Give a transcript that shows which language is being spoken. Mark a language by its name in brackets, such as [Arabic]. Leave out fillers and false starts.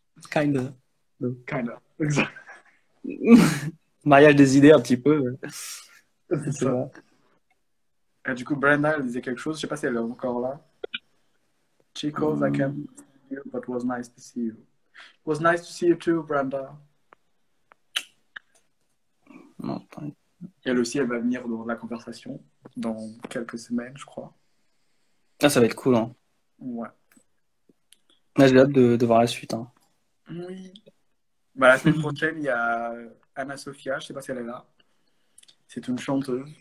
[English] Kind of. Kind of. Exact. [French] Mariage des idées, un petit peu. C'est C'est ça. ça. Et du coup, Brenda, elle disait quelque chose. Je sais pas si elle est encore là. [English] Chicos, I can't see you, but it was nice to see you. It was nice to see you too, Brenda. [French] Non, pas- Elle aussi, elle va venir dans la conversation dans quelques semaines, je crois. Ah, ça va être cool. Hein. Ouais. Là, j'ai hâte de voir la suite. Hein. Oui. Bah, la semaine prochaine, il y a Anna Sofia, je sais pas si elle est là. C'est une chanteuse.